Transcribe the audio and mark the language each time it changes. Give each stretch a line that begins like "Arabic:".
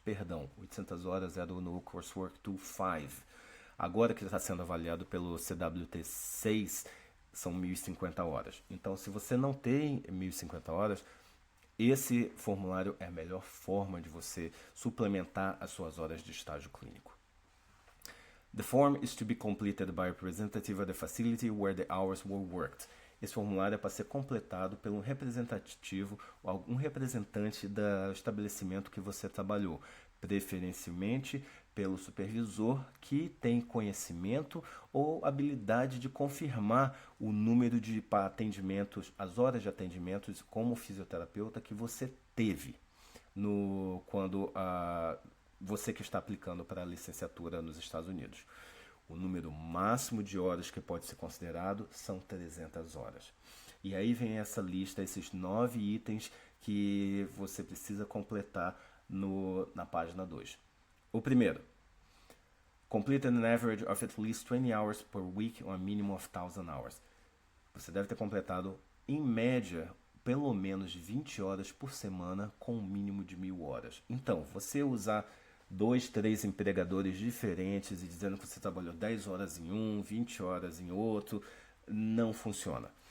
Portuguese: Perdão, 800 horas era no Coursework 2.5. Agora que está sendo avaliado pelo CWT 6, são 1.050 horas. Então, se você não tem 1.050 horas, esse formulário é a melhor forma de você suplementar as suas horas de estágio clínico.
English: The form is to be completed by a representative of the facility where the hours were worked.
Portuguese: Esse formulário é para ser completado por um representativo ou algum representante do estabelecimento que você trabalhou, preferencialmente pelo supervisor que tem conhecimento ou habilidade de confirmar o número de atendimentos, as horas de atendimentos como fisioterapeuta que você teve quando você que está aplicando para a licenciatura nos Estados Unidos. O número máximo de horas que pode ser considerado são 300 horas. E aí vem essa lista, esses 9 itens que você precisa completar na página 2. O primeiro,
English: complete an average of at least 20 hours per week on a minimum of 1,000 hours.
Portuguese: Você deve ter completado, em média, pelo menos 20 horas por semana com um mínimo de 1.000 horas. Então, você usar 2, 3 empregadores diferentes e dizendo que você trabalhou 10 horas em um, 20 horas em outro, não funciona.